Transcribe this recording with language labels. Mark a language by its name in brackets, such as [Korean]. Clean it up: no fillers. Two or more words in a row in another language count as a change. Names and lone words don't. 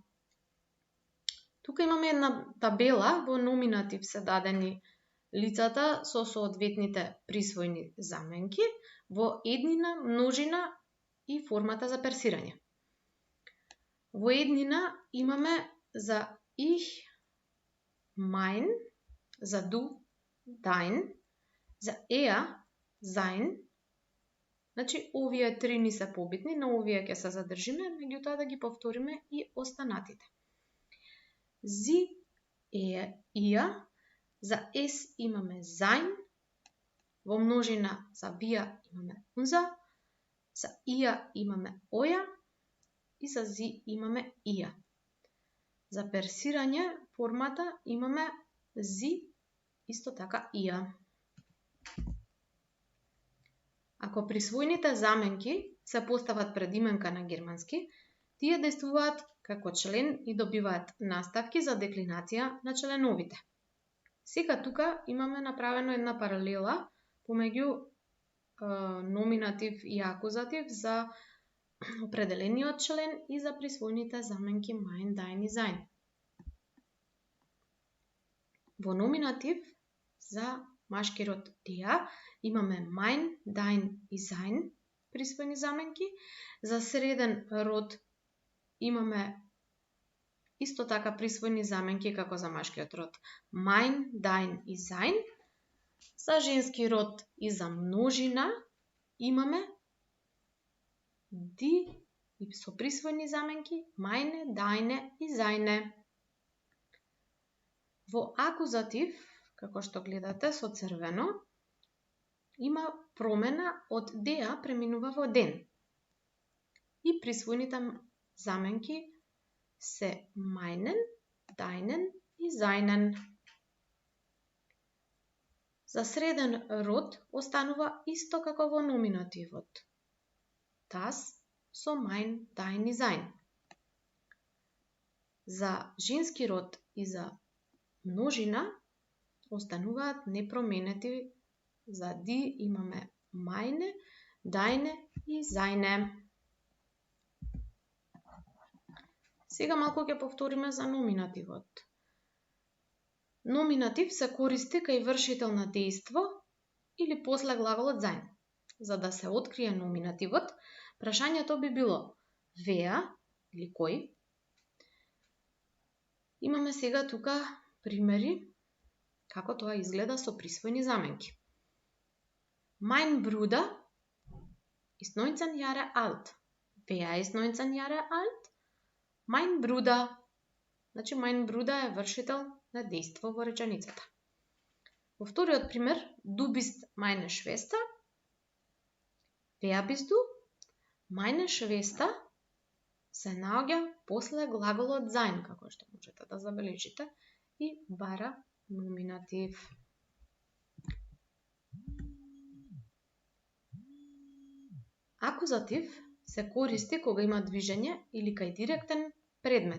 [Macedonian] Тука имаме една табела, во номинатив се дадени лицата со соодветните присвојни заменки, во еднина, множина и формата за персирање. Во еднина имаме за [German] ich, mein, [Macedonian] за [German] du, dein, [Macedonian] за [German] er, sein. [Macedonian] Значи, овие три ни се побитни, на овие ќе се задржиме, меѓутоа да ги повториме и останатите. [German] Sie, er, ihr, [Macedonian] за es имаме sein, во множина за wir имаме unser, за ihr имаме euer и за sie имаме ihr. За персирање формата имаме sie, исто така ihr. Ако присвојните заменки се постават пред именка на германски, тие действуваат како член и добиваат наставки за деклинација на членовите. Сега тука имаме направено една паралела помеѓу номинатив и акузатив за определениот член и за присвојните заменки [German] mein, dein [Macedonian] и sein. Во номинатив за машки род der имаме [German] mein, dein [Macedonian] и sein присвојни заменки. За среден род имаме исто така присвојни заменки како за машкиот род [German] mein, dein [Macedonian] и sein. За женски род и за множина имаме die и со присвојни заменки [German] meine, deine [Macedonian] и seine. Во акузатив, како што гледате со црвено, има промена од der преминува во den. И присвојните заменки се [German] meinen, deinen [Macedonian] и seinen. За среден род останува исто како во номинативот. [German] Das со mein, dein [Macedonian] и sein. За женски род и за множина остануваат непроменети. За die имаме [German] meine, deine [Macedonian] и seine. Сега малку ќе повториме за номинативот. Номинатив се користи кај вршител на дејство или после глаголот sein. За да се открие номинативот, прашањето би било wer или кој. Имаме сега тука примери како тоа изгледа со присвојни заменки. [German] Mein Bruder ist 19 Jahre alt. Wer ist 19 Jahre alt? Mein Bruder. [Macedonian] Значи, [German] mein Bruder [Macedonian] е вршител на дејство во реченицата. Во вториот пример, [German] du bist meine Schwester. Wer bist du? Meine Schwester [Macedonian] се наоѓа после глаголот sein, како што можете да забележите, и бара номинатив. Акузатив се користи кога има движење или кај директен предмет.